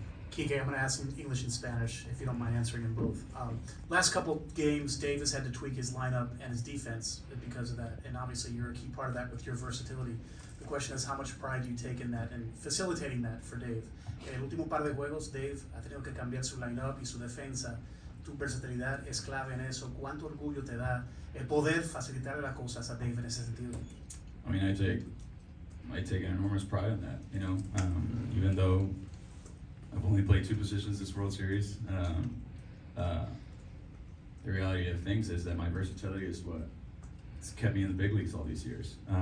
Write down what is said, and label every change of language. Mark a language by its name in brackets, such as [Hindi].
[English] Kiké, I'm going to ask in English and Spanish, if you don't mind answering in both. Last couple games, Davis had to tweak his lineup and his defense because of that, and obviously you're a key part of that with your versatility. The question is, how much pride do you take in that and facilitating that for Dave? [Spanish] En el último par de juegos, Dave ha tenido que cambiar su lineup y su defensa. Tu versatilidad es clave en eso. ¿Cuánto orgullo te da el poder facilitar las cosas a Dave en ese sentido? [English] I mean, I take an enormous pride in that. Even though I've only played 2 positions this World Series, the reality of things is that my versatility is what's kept me in the big leagues all these years.